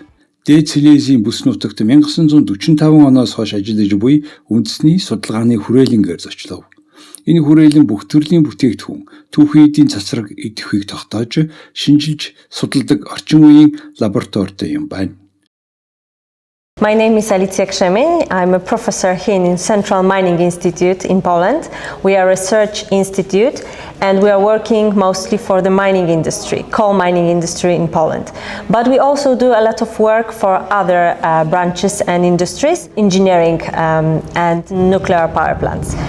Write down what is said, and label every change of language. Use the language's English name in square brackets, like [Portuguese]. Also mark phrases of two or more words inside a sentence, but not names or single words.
[Mongolian] Дээд Силезийн бүс нутагт 1945 оноос хойш ажиллаж буй үндэсний судалгааны хүрээлэнгээр зочлов. Энэ хүрээлэн бүх төрлийн бүтээгдэхүүн, түүхий эдийн цацраг идэвхийг тогтоож, шинжилж судалдаг орчин үеийн лабораторитой юм байна. [English] My name is Alicja Krzemień. I'm a professor here in Central Mining Institute in Poland. We are a research institute and we are working mostly for the mining industry, coal mining industry in Poland. But we also do a lot of work for other branches and industries, engineering and nuclear power plants.